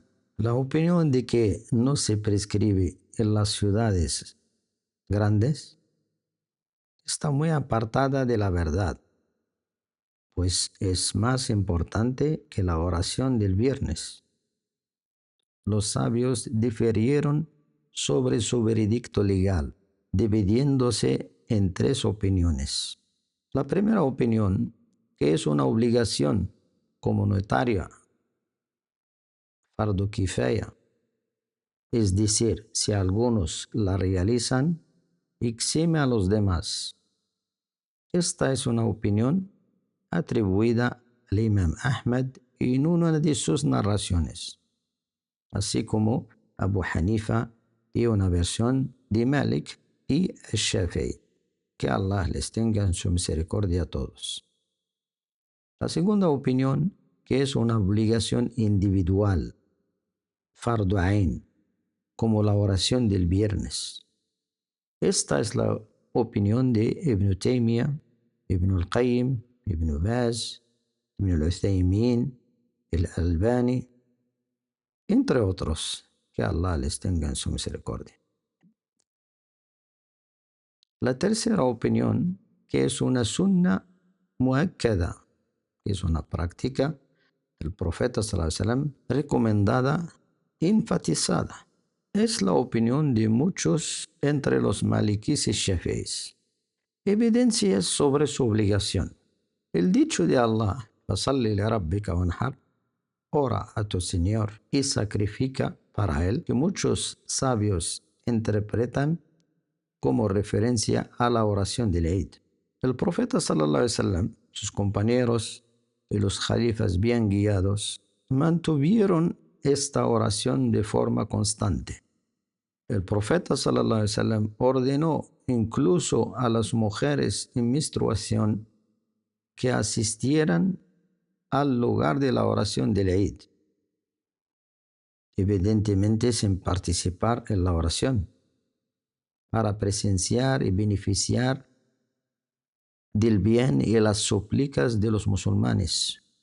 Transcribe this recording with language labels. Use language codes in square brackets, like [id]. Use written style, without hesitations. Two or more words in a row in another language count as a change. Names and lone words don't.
[es] La opinión de que no se prescribe en las ciudades grandes está muy apartada de la verdad, pues es más importante que la oración del viernes. Los sabios difirieron sobre su veredicto legal, dividiéndose en 3 opiniones. La primera opinión, que es una obligación comunitaria, [ar] فرض كفاية, [es] es decir, si algunos la realizan, exime a los demás. Esta es una opinión atribuida al Imam Ahmad en una de sus narraciones, así como Abu Hanifa y una versión de Malik y Shafi'i. Que Allah les tenga en su misericordia a todos. La segunda opinión, que es una obligación individual, [ar] فرض عين, [es] como la oración del viernes. Esta es la opinión de Ibn Taymiyyah, Ibn al-Qayyim, Ibn Baz, Ibn al-Uthaymin, el-Albani, entre otros. Que Allah les tenga en su misericordia. La tercera opinión, que es una [ar] سنة مؤكدة, [es] que es una práctica del profeta [ar] صلى الله عليه وسلم [es] recomendada, enfatizada. Es la opinión de muchos entre los malikíes y shafi'ís. Evidencias sobre su obligación. El dicho de Allah, [ar] فصل لربك وانحر, [es] ora a tu Señor y sacrifica para Él, que muchos sabios interpretan como referencia a la oración del Eid. El profeta [ar] صلى الله عليه وسلم, [es] sus compañeros y los jalifas bien guiados mantuvieron esta oración de forma constante. El profeta [ar] صلى الله عليه وسلم [es] ordenó incluso a las mujeres en menstruación que asistieran al lugar de la oración del Eid, evidentemente sin participar en la oración, para presenciar y beneficiar del bien y las súplicas de los musulmanes.